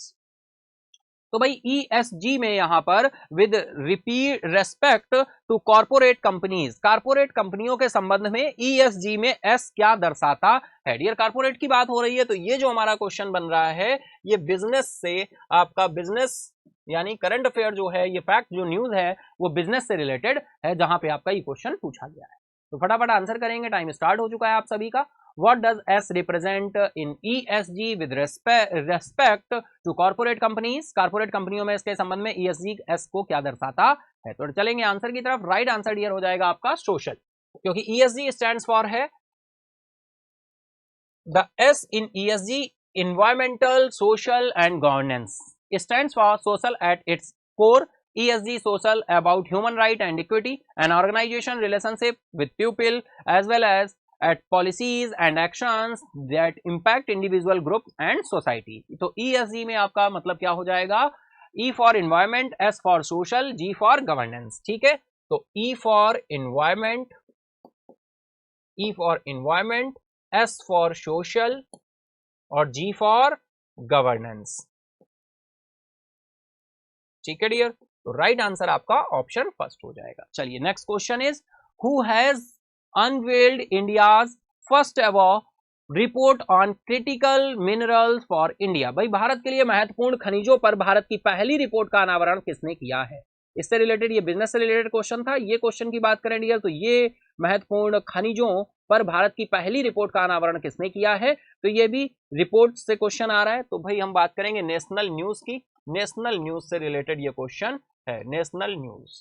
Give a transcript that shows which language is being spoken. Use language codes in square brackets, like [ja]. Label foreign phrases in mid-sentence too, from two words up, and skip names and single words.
[hi] तो भाई ESG में यहां पर [en] with respect to corporate companies, [hi] कॉर्पोरेट कंपनियों के संबंध में ESG में S क्या दर्शाता है डियर। कॉर्पोरेट की बात हो रही है, तो ये जो हमारा क्वेश्चन बन रहा है ये बिजनेस से, आपका बिजनेस यानी [en] current affair [hi] जो है, ये फैक्ट जो न्यूज है वो बिजनेस से रिलेटेड है, जहां पे आपका ये क्वेश्चन पूछा गया है। तो फटाफट आंसर करेंगे, [en] time start [hi] हो चुका है आप सभी का। [en] What does S represent in ESG with respect to corporate companies? [hi] कॉर्पोरेट कंपनियों में इसके संबंध में ESG S को क्या दर्शाता है। तो चलेंगे आंसर की तरफ। [en] right answer [hi] डियर हो जाएगा आपका सोशल, क्योंकि ESG [en] stands for [hi] है द [en] S in ESG environmental, social and governance. It stands for social at its core. ESG social about human right and equity, an organization relationship with people as well as at policies and actions that impact individual group and society. [hi] तो ESG में आपका मतलब क्या हो जाएगा, [en] E for environment, S for social, G for governance। [hi] ठीक है, तो [en] E for environment, E for environment, S for social और G for governance। [hi] ठीक है डियर, तो [en] right answer [hi] आपका [en] option first [hi] हो जाएगा। [en] चलिए next question is, who has unveiled India's first ever report on critical minerals for India। [hi] भाई भारत के लिए महत्वपूर्ण खनिजों पर भारत की पहली रिपोर्ट का अनावरण किसने किया है। इससे रिलेटेड, ये बिजनेस से रिलेटेड क्वेश्चन था। ये क्वेश्चन की बात करें डियर, तो ये महत्वपूर्ण खनिजों पर भारत की पहली रिपोर्ट का अनावरण किसने किया है, तो ये भी रिपोर्ट से क्वेश्चन आ रहा है। तो भाई हम बात करेंगे [en] national news [hi] की, [en] national news [hi] से रिलेटेड ये क्वेश्चन है, [en] national news.